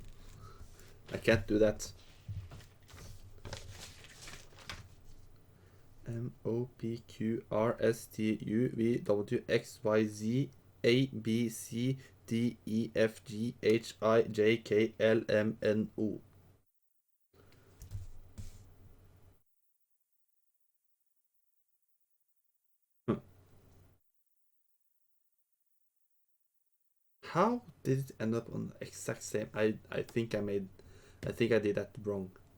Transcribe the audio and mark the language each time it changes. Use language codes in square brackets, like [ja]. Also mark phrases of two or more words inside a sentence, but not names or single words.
[en] I can't do that. M O P Q R S T U V W X Y Z A B C D E F G H I J K L M N O. How did it end up on the exact same? I think I did that wrong.